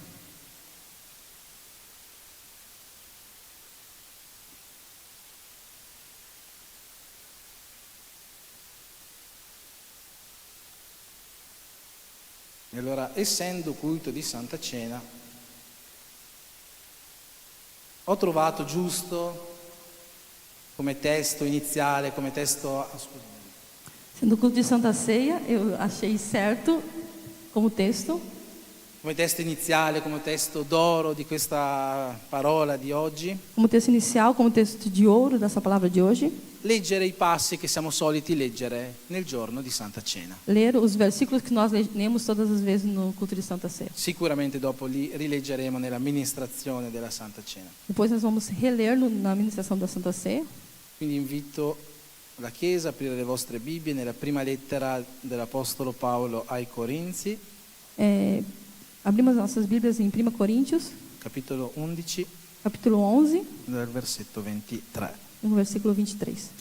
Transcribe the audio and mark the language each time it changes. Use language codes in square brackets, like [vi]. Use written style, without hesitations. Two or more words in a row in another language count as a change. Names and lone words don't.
[it] E allora, essendo culto di Santa Cena, ho trovato giusto come testo iniziale, come testo... [pt] Sendo culto de Santa Ceia, eu achei certo como texto, [it] come testo iniziale, come testo d'oro di questa parola di oggi, [pt] como texto inicial, como texto de ouro dessa palavra de hoje, [it] leggere i passi che siamo soliti leggere nel giorno di Santa Cena. [pt] ler os versículos que nós lemos todas as vezes no culto de Santa Ceia. [it] Sicuramente dopo li rileggeremo nella ministrazione della Santa Cena. [pt] Depois nós vamos reler na ministração da Santa Ceia. [it] Quindi invito la Chiesa a aprire le vostre Bibbie nella prima lettera dell'Apostolo Paolo ai Corinzi, [pt] Abrimos nossas Bíblias em 1 Coríntios, [it] capitolo 11, [pt] capítulo 11, [it] dal versetto 23. [pt] no versículo 23.